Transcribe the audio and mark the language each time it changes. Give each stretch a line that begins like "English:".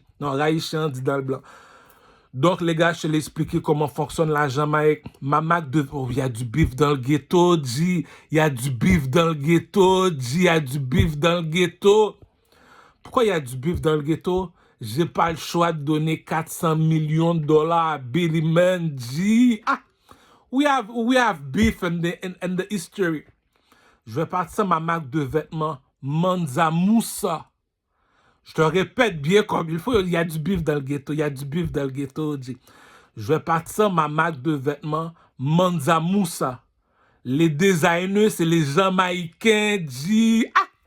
French: Non, Raïchian dit dans le blanc. Donc, les gars, je te l'ai expliqué comment fonctionne la Jamaïque. Ma Mac de... Oh, il y a du beef dans le ghetto, G. Il y a du beef dans le ghetto, G. Il y a du beef dans le ghetto. Pourquoi il y a du beef dans le ghetto? J'ai pas le choix de donner 400 millions de dollars à Billy Man, G. Ah!
English: We have beef in the history.
French: Je vais partir ma marque de vêtements Manza Moussa. Je te répète bien comme il faut, il y a du beef dans le ghetto, il y a du beef dans le ghetto. G. Je vais partir ma marque de vêtements Manza Moussa. Les designers, c'est les Jamaïcains, G. Ah!